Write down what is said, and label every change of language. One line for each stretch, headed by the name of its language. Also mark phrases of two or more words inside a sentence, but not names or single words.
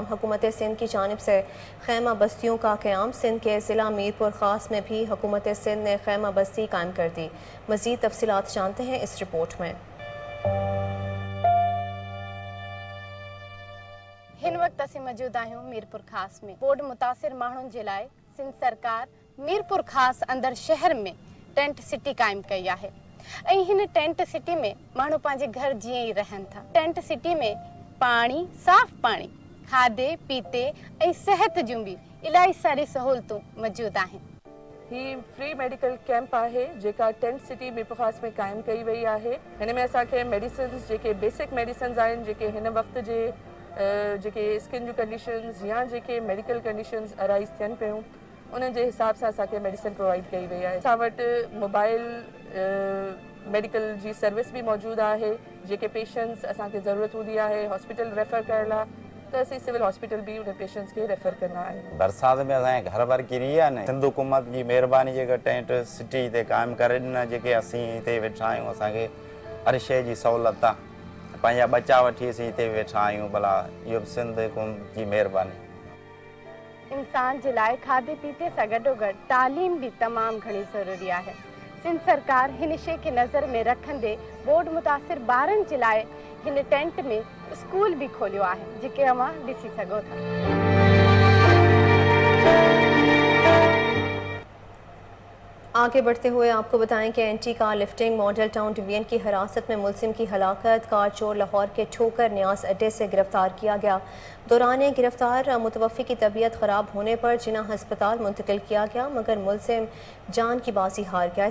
Urdu: حکومت سندھ کی جانب سے خیمہ بستیوں کا قیام۔ سندھ کے ضلع میرپور خاص میں بھی حکومت سندھ نے خیمہ بستی قائم کر دی۔ مزید تفصیلات جانتے ہیں اس رپورٹ میں۔
Sindhi: ہن وقت اسی موجود آہوں میرپور خاص میں۔ بورڈ متاثر ماण्हुनि जे लाइ सिंध सरकार मीरपुर खास अंदर शहर में
English: tent city
Sindhi: कायम कई है। हिन
English: tent city
Sindhi: में माण्हू पंहिंजे घर जीअं ई रहनि था।
English: tent city
Sindhi: में पानी, साफ़ पानी, खाधे पीते ऐं सिहत जूं भी इलाही सारी सहूलतूं मौजूद आहिनि। ही
English: free medical camp
Sindhi: है जेका
English: tent city
Sindhi: मीरपुर खास में कायम कई वही है। हिन में असांखे मेडिसिन्स जेके
English: basic medicines
Sindhi: आहिनि, जेके हिन वक्त जे जेके स्किन जूं कंडीशन्स या जेके
English: medical conditions
Sindhi: अराइज थियनि पियूं, उन जे हिसाब सां असांखे
English: medicine provide
Sindhi: कई वई आहे। असां वटि
English: mobile medical
Sindhi: जी सर्विस भी मौजूद है। जेके पेशेंट्स असांखे ज़रूरत हूंदी है
English: hospital refer
Sindhi: करण लाइ, त असीं सिविल हॉस्पिटल भी उन पेशेंट्स के रेफर कंदा आहियूं। बरसात में असांजे घर वर किरी आहे न, सिंध हुकूमत जी महिरबानी जेका
English: tent city
Sindhi: हिते क़ाइमु करे ॾिना, जेके असीं हिते वेठा आहियूं, असांखे हर शइ जी सहूलियत आहे। पंहिंजा बचा वठी असीं हिते वेठा आहियूं। भला इहो सिंध हुकूमत जी महिरबानी। इंसान जे लाइ खाधे पीते सां गॾोगॾु तालीम भी तमामु घणी ज़रूरी आहे। सिंध सरकार हिन शइ खे नज़र में रखंदे बोर्ड मुतासिर ॿारनि जे लाइ हिन टेंट में स्कूल भी खोलियो आहे, जेके अवां ॾिसी सघो था।
Urdu: آگے بڑھتے ہوئے آپ کو بتائیں کہ
English: anti car lifting
Urdu: ماڈل ٹاؤن ڈویژن کی حراست میں ملزم کی ہلاکت. کار چور لاہور کے ٹھوکر نیاز اڈے سے گرفتار کیا گیا. دوران گرفتار متوفی کی طبیعت خراب ہونے پر جناح ہسپتال منتقل کیا گیا، مگر ملزم جان کی بازی ہار گیا.